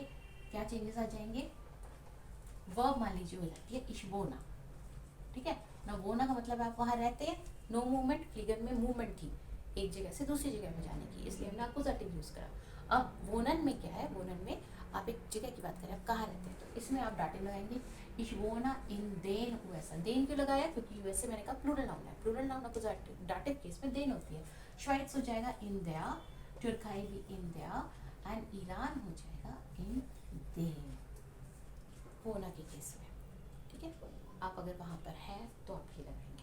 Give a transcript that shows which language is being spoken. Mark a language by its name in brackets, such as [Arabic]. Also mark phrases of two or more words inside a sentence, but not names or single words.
[Hindi] क्या चेंजेस आ जाएंगे, वर्ब मान लीजिए हो जाती है इशबोना, ठीक है ना। वोना का मतलब आप वहाँ रहते हैं, [English] no movement, [Hindi] फ्लीगन में मूवमेंट थी एक जगह से दूसरी जगह पे जाने की, इसलिए हमने अक्यूजेटिव यूज करा। अब वोनन में क्या है, वोनन में आप एक जगह की बात करें, आप कहाँ रहते हैं, तो इसमें आप डाटिव लगाएंगे। [German] Ich wohne in den USA। [Hindi] देन क्यों लगाया, क्योंकि यूएसए मैंने कहा [English] plural noun [Hindi] है, [English] plural noun [Hindi] अकुजाटिव डाटिव केस में देन होती है। श्वाइट्स हो जाएगा [German] in der, [Hindi] तुर्काई भी [German] in der, [Hindi] एंड ईरान हो जाएगा [German] in den, [Hindi] होना के केस में। ठीक है, आप अगर वहाँ पर हैं तो आप ये लगाएंगे।